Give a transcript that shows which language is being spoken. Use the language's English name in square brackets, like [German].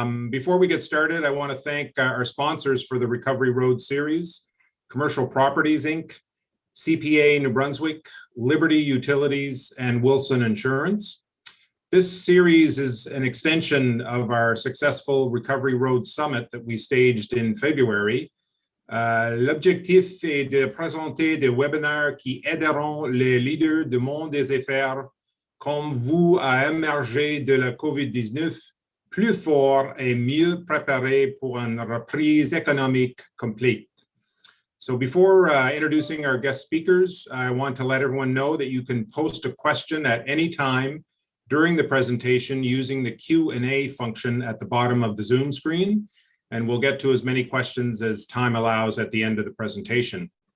[English] Before we get started, I want to thank our sponsors for the Recovery Road series, Commercial Properties, Inc., CPA New Brunswick, Liberty Utilities, and Wilson Insurance. This series is an extension of our successful Recovery Road Summit that we staged in February. [French] L'objectif est de présenter des webinaires qui aideront les leaders du monde des affaires comme vous à émerger de la COVID-19 plus fort et mieux préparé pour une reprise économique complete. [English] So before introducing our guest speakers, I want to let everyone know that you can post a question at any time during the presentation using the Q&A function at the bottom of the Zoom screen, and we'll get to as many questions as time allows at the end of the presentation.